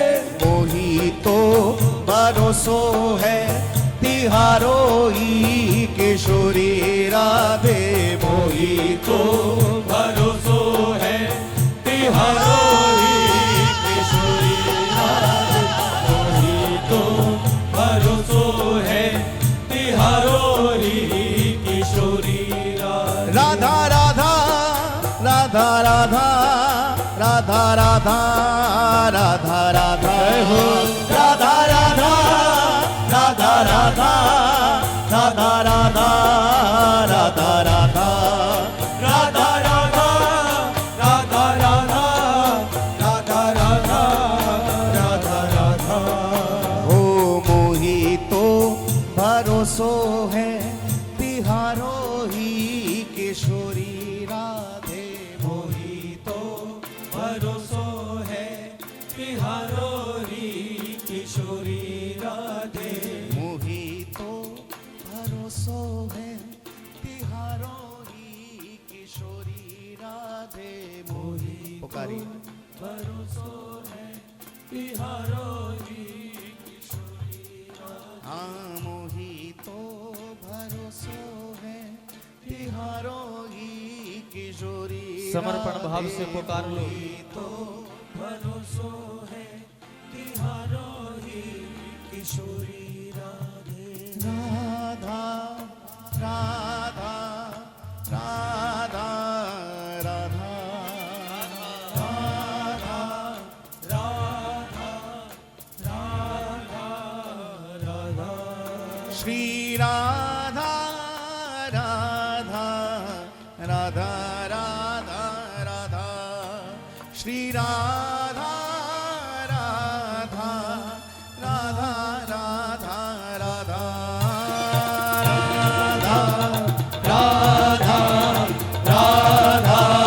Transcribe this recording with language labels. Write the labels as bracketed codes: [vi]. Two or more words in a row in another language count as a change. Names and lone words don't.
[bra] मोही तो भरोसो है, तिहारो ही किशोरी राधे मोही तो भरोसो है, तिहारो ही किशोरी राधे, मोही तो भरोसो है, तिहारो ही किशोरी राधे, राधा राधा राधा राधा राधा राधा राधा राधा हो राधा राधा राधा राधा राधा राधा राधा राधा राधा राधा राधा राधा राधा राधा राधा राधा, हो मोही तो भरोसो है, तिहारो ही किशोरी राधे मोही तो भरोसो है, तिहारो री किशोरी राधे, मोही तो भरोसो है, तिहारो ही किशोरी राधे मोही पुकारी भरोसो है, तिहारो री किशोरी राधे, हाँ मोही तो भरोसो है, तिहारो ही किशोरी [hi] समर्पण भाव से पुकार लो। [bra] तो भरोसो है, तिहारो ही किशोरी राधे, राधा राधा राधा राधा श्री राधा राधा राधा राधा राधा श्री राधा राधा राधा राधा राधा राधा राधा